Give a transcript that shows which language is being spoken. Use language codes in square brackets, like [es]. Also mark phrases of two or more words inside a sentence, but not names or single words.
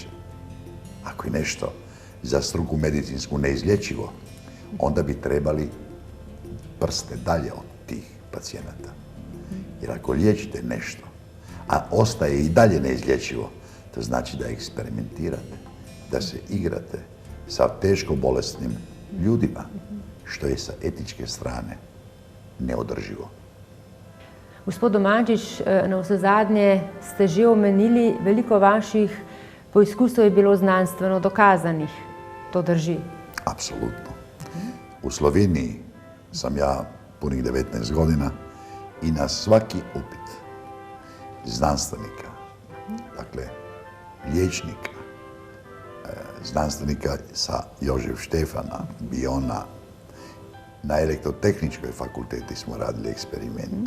[hr] Ako je nešto za struku medicinsku neizlječivo, onda bi trebali prste dalje od tih pacijenata. Jer ako liječite nešto, a ostaje i dalje neizlječivo, to znači da eksperimentirate, da se igrate sa teško bolesnim ljudima, što je sa etičke strane neodrživo. [sl] Gospod Domančič, na vse zadnje ste že omenili, veliko vaših poizkusov je bilo znanstveno dokazanih. To drži? [hr] Apsolutno. U Sloveniji sam ja punih 19 godina i na svaki upit znanstvenika, dakle liječnika, znanstvenika sa Jožef Štefana, Biona, na elektrotehničkoj fakulteti smo radili eksperimente.